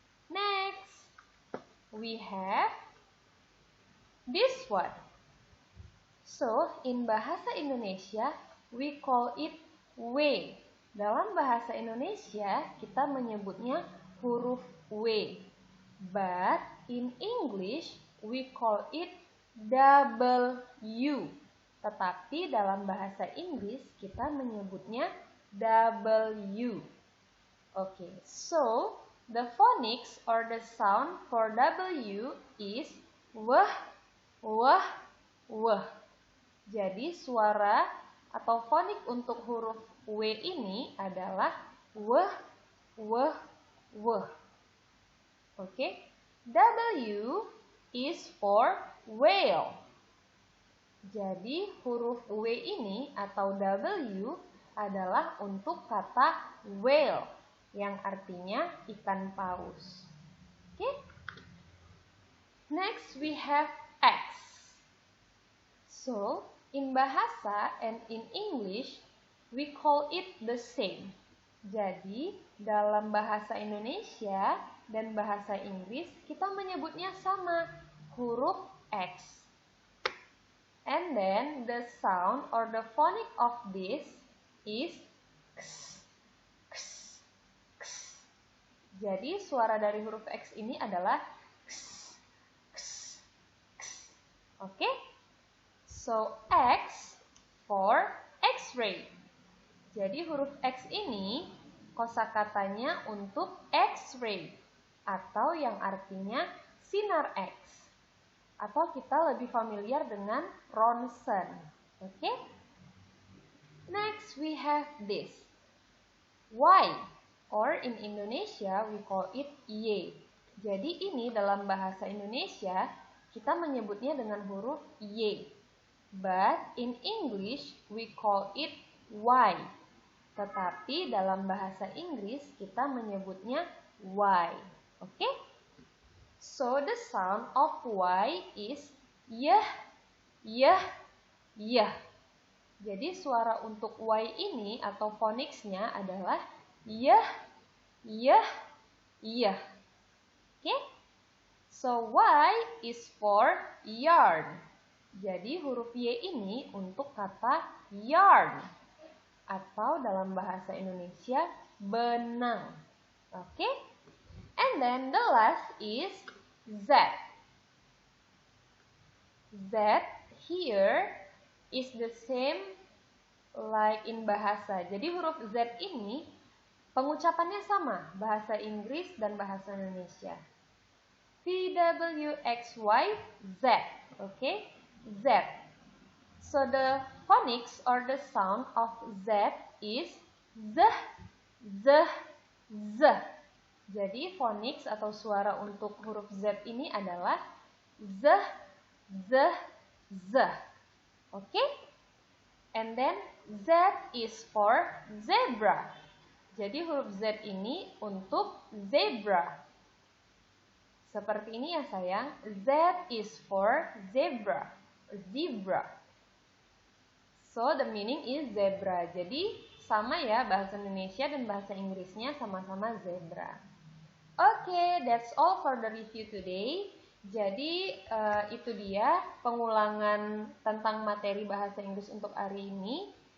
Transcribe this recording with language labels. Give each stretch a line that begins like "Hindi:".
English: Next, we have this one. So, in bahasa Indonesia, we call it W.
Indonesian: Dalam bahasa Indonesia, kita menyebutnya huruf W.
English: But in English, we call it W.
Indonesian: Tetapi dalam bahasa Inggris, kita menyebutnya W.
English: Okay, so the phonics or the sound for W is W, W, W.
Indonesian: Jadi suara atau fonik untuk huruf W ini adalah W, W, W.
English: Oke, W is for whale.
Indonesian: Jadi huruf W ini atau W adalah untuk kata whale yang artinya ikan paus.
English: Oke. Next we have X. So, in bahasa and in English, we call it the same.
Indonesian: Jadi, dalam bahasa Indonesia dan bahasa Inggris, kita menyebutnya sama, huruf X.
English: And then, the sound or the phonic of this is X, X, X.
Indonesian: Jadi, suara dari huruf X ini adalah X, X, X. Oke?
English: So, X for X-ray.
Indonesian: Jadi huruf X ini kosakatanya untuk X-ray atau yang artinya sinar X. Atau kita lebih familiar dengan ronsen. Oke?
English: Next we have this. Y or in Indonesia we call it Y.
Indonesian: Jadi ini dalam bahasa Indonesia kita menyebutnya dengan huruf Y.
English: But in English, we call it Y.
Indonesian: Tetapi dalam bahasa Inggris, kita menyebutnya Y. Oke?
English: So, the sound of Y is yah, yah, yah.
Indonesian: Jadi, suara untuk Y ini atau phonicsnya adalah yah, yah, yah. Oke?
English: So, Y is for yarn.
Indonesian: Jadi huruf Y ini untuk kata yarn atau dalam bahasa Indonesia benang.
English: Oke? And then the last is Z. Z here is the same like in bahasa.
Indonesian: Jadi huruf Z ini pengucapannya sama bahasa Inggris dan bahasa Indonesia. VWXY Z. Oke? Z.
English: So the phonics or the sound of Z is Z, Z, Z.
Indonesian: Jadi phonics atau suara untuk huruf Z ini adalah Z, Z, Z.
English: Oke? And then Z is for zebra.
Indonesian: Jadi huruf Z ini untuk zebra. Seperti ini ya sayang.
English: Z is for zebra. Zebra. So the meaning is zebra.
Indonesian: Jadi sama ya, bahasa Indonesia dan bahasa Inggrisnya sama-sama zebra.
English: Oke, that's all for the review today.
Indonesian: Jadi itu dia pengulangan tentang materi bahasa Inggris untuk hari ini.